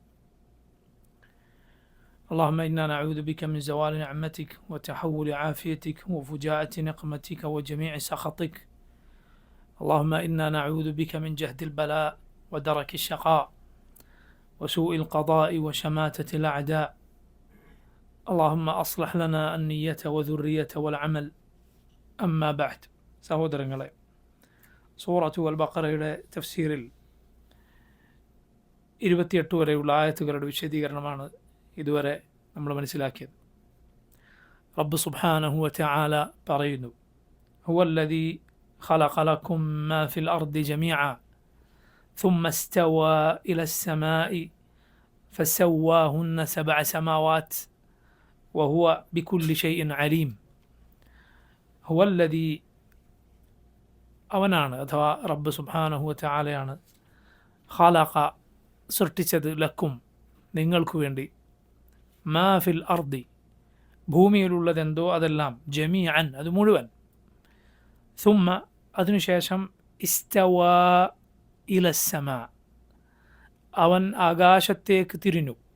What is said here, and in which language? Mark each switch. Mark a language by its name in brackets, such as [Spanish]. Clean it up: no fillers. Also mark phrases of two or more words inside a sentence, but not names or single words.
[Arabic] اللهم إنا نعوذ بك من زوال نعمتك وتحول عافيتك وفجاءة نقمتك وجميع سخطك. اللهم إنا نعوذ بك من جهد البلاء ودرك الشقاء وسوء القضاء وشماتة الأعداء. اللهم أصلح لنا النية وذرية والعمل. أما بعد. [Malayalam] സഹോദരങ്ങളെ, സൂറത്തു അൽ ബഖറയുടെ തഫ്സീറിൽ 28 വരെയുള്ള ആയത്തുകളുടെ വിശദീകരണമാണ് ഇതുവരെ നമ്മൾ മനസ്സിലാക്കിയത്. [Arabic] رب سبحانه وتعالى പറയുന്നു, هو الذي خلق لكم ما في الأرض جميعا ثم استوى إلى السماء فسواهن 7 سماوات وهو بكل شيء عليم. [Malayalam] ഹുവല്ലദീ, അവനാണ് അഥവാ [Arabic] رب سبحانه وتعالى, [Malayalam] ഖലഖ സൃഷ്ടിച്ചത്, ലക്കും നിങ്ങൾക്കു വേണ്ടി, [Arabic] ما في الأرض [Malayalam] ഭൂമിയിലുള്ളതെന്തോ അതെല്ലാം, ജമീഅൻ അത് മുഴുവൻ, സുമ്മ അതിനുശേഷം, [Arabic] استوى إلى السماء [Malayalam] അവൻ ആകാശത്തേക്ക് തിരിഞ്ഞു.